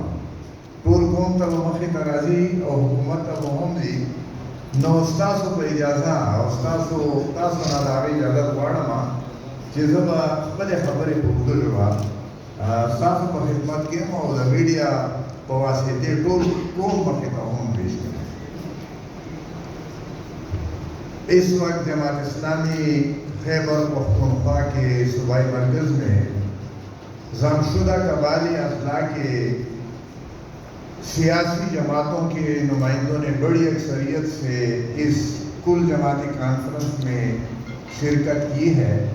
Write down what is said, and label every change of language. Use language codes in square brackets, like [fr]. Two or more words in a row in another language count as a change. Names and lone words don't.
[ps] ټول قوم ته به مخې ته راځي او حکومت ته به هم ځي. نو ستاسو په اجازه او تاسو نه د هغې اجازت غواړم چې زه به خپلې خبرې په اردو ژبه ستاسو په خدمت کې یم او د میډیا په واسطې ټول قوم مخې ته هم پیش کړم. [ur] اس وقت جماعت اسلامی خیبر پختونخوا کے صوبائی مرکز میں ضم شدہ قبائلی اضلاع کے سیاسی جماعتوں کے نمائندوں نے بڑی اکثریت سے اس کل جماعتی کانفرنس میں شرکت کی ہے.